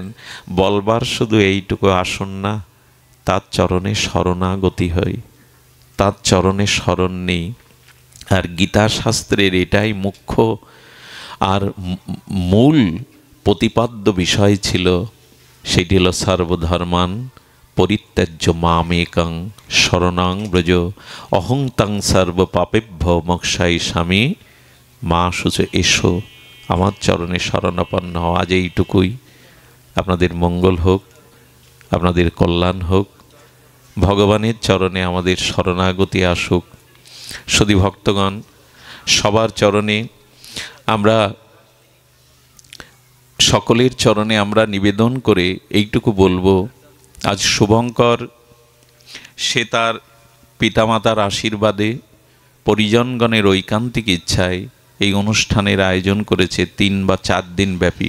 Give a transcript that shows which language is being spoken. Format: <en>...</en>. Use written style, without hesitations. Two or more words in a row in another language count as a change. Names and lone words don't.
<bn>বলবার শুধু এইটুকু, আসুন না তার চরণে শরণাগতি হই, তার চরণে শরণ নেই। আর গীতা শাস্ত্রের এটাই মুখ্য আর মূল প্রতিপাদ্য বিষয় ছিল, সেটি হল</bn> <sa>সর্বধর্মান পরিত্যাজ্য মামেকং শরণং ব্রজ অহং তং সর্ব পাপেভ্য মোক্ষামিষামি মা শুচ।</sa> <bn>এসো আমার চরণে শরণাপন্ন হও। আজ এইটুকুই। আপনাদের মঙ্গল হোক, আপনাদের কল্যাণ হোক, ভগবানের চরণে আমাদের শরণাগতি আসুক। শুধু ভক্তগণ, সবার চরণে আমরা, সকলের চরণে আমরা নিবেদন করে এইটুকু বলবো, আজ শুভঙ্কর সে তার পিতামাতার আশীর্বাদে, পরিজনগণের ঐকান্তিক ইচ্ছায় এই অনুষ্ঠানের আয়োজন করেছে 3 বা 4 দিন ব্যাপী।</bn>